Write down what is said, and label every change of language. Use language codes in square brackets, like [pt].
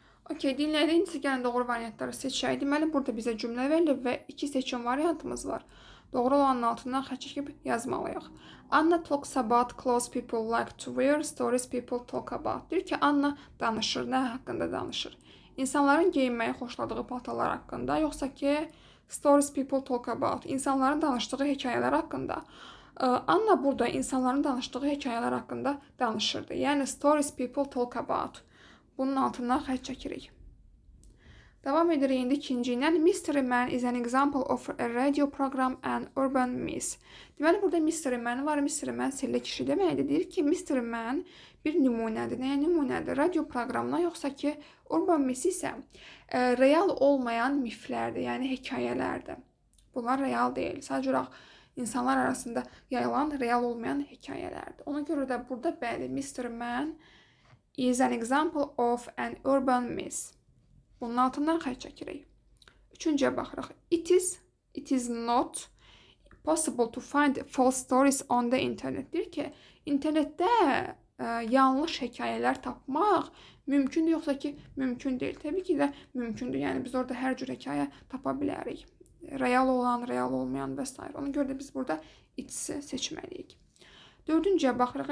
[az] Okey, dinlədiyiniz gəlin doğru variantları seçək. Deməli, burada bizə cümlə verilib və 2 seçim variantımız var. Doğru olanın altından xətt çəkib yazmalıyıq. [en] Anna talks about clothes people like to wear, stories people talk about. [az] Deyir ki, Anna danışır, nə haqqında danışır? İnsanların geyinməyi xoşladığı paltarlar haqqında, yoxsa ki, [en] stories people talk about, [az] insanların danışdığı hekayələr haqqında. Anna burada insanların danışdığı hekayələr haqqında danışırdı. Yəni, [en] stories people talk about. [az] Bunun altından xətt çəkirik. Davam edirik indi ikinci ilə. [en] Mystery Man is an example of a radio program and urban myth. [az] Deməli, burada Mystery Man var. Mystery Man sirli kişi deməkdir. Deyir ki, Mystery Man bir nümunədir. Nəyə nümunədir? Radio proqramına, yoxsa ki, urban myth isə real olmayan miflərdir, yəni hekayələrdir. Bunlar real deyil. Sadəcə olaraq insanlar arasında yayılan real olmayan hekayələrdir. Ona görə də burada bəli, [en] Mystery Man is an example of an urban myth. [az] Bunun altından xətt çəkirik. Üçüncüyə baxırıq. [en] It is not possible to find false stories on the internet. [az] Deyir ki, internetdə yanlış hekayələr tapmaq mümkündür, yoxsa ki, mümkün deyil. Təbii ki də mümkündür. Yəni, biz orada hər cür hekayə tapa bilərik. Real olan, real olmayan və s. Ona görə də biz burada it's-i seçməliyik. Dördüncüyə baxırıq.